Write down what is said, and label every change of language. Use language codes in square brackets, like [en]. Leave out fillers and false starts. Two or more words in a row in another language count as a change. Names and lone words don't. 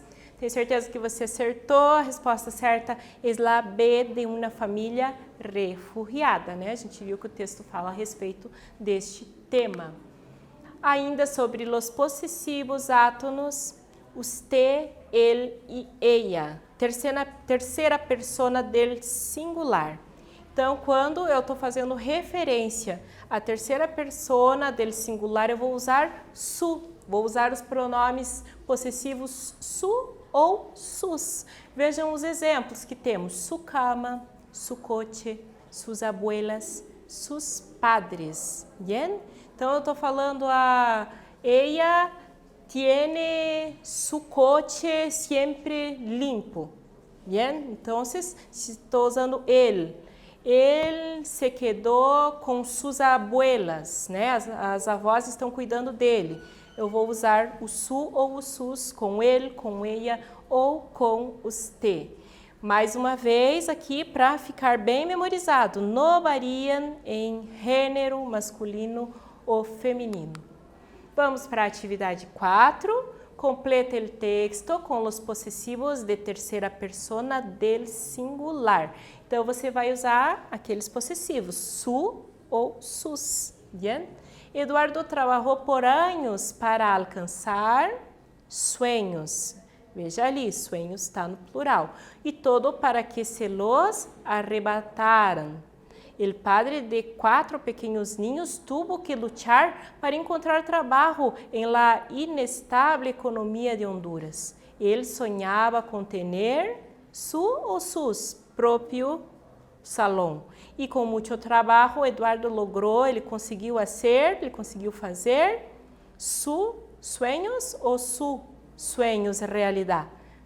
[pt] Tenho certeza que você acertou. A resposta certa é a B, de uma família refugiada, A gente viu que o texto fala a respeito deste tema. Ainda sobre os possessivos átonos, [es] usted, él e ella. Terceira persona del singular. [pt] Então, quando eu estou fazendo referência à terceira [es] persona del singular, [pt] eu vou usar su. Vou usar os pronomes possessivos su ou sus. Vejam os exemplos que temos. [es] Su cama, su coche, sus abuelas, sus padres. Bien? [pt] Então, eu estou falando [es] ella tiene su coche siempre limpo. [pt] Bien? Então, estou usando ele. Ele se quedou com suas abuelas, As avós estão cuidando dele. eu vou usar o su ou o sus com ele, com ella ou com usted. Mais uma vez aqui para ficar bem memorizado, não variam em gênero masculino ou feminino. Vamos para a atividade 4. Completa o texto com os possessivos de terceira [es] persona del singular. [pt] Então, você vai usar aqueles possessivos, su ou sus. [es] Bien? [pt] Eduardo trabalhou por anos para alcançar sueños. Veja ali, sueños está no plural. [es] E todo para que se los arrebataran. El padre de 4 pequeños niños tuvo que luchar para encontrar trabajo en la inestable economía de Honduras. Él soñaba con tener su o sus propio salón. [pt] E com muito trabalho, Eduardo logrou, ele conseguiu fazer [es] sus sueños [pt] ou [es] sus sueños [pt] realidade. Tá?